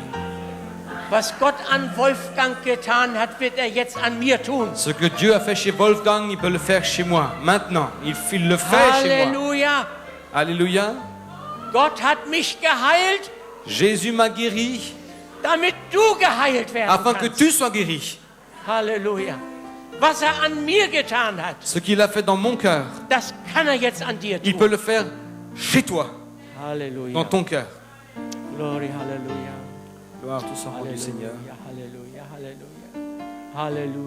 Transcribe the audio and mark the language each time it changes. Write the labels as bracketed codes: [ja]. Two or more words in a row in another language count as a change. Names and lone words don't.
[de] Was Gott an Wolfgang getan hat, wird er jetzt an mir tun. [fr] Ce que Dieu a fait chez Wolfgang, il peut le faire chez moi. Maintenant, il le fait chez moi. [de] Halleluja. [fr] Alléluia. [de] Gott hat mich geheilt, [fr] Jésus m'a guéri [de] damit du geheilt werden [fr] afin que [de] kannst. [fr] tu sois guéri. [de] Halleluja. Was er an mir getan hat, [fr] Ce qu'il a fait dans mon cœur, [de] das kann er jetzt an dir [fr] il peut [de] tun. [fr] le faire chez toi, [de] Halleluja. [fr] dans ton cœur. [de] Glory, Halleluja. [fr] Gloire, tout soit rendu, Seigneur. [de] Halleluja, Halleluja, Halleluja. Halleluja.